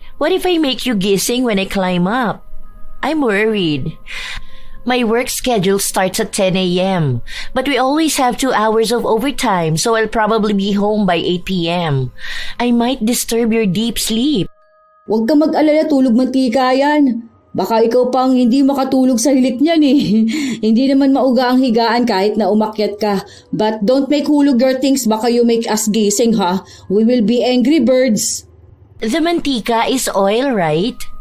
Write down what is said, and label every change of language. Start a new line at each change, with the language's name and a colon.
English: What if I make you gising when I climb up? I'm worried. My work schedule starts at 10 a.m. But we always have 2 hours of overtime, so I'll probably be home by 8 p.m. I might disturb your deep sleep.
Filipino: Huwag ka mag-alala, tulog mantika yan. Baka ikaw pang hindi makatulog sa hilik niyan eh. Hindi naman mauga ang higaan kahit na umakyat ka.
English: But don't make hulog your things,
Filipino: baka
English: you make us gising ha. We will be angry birds. The mantika is oil, right?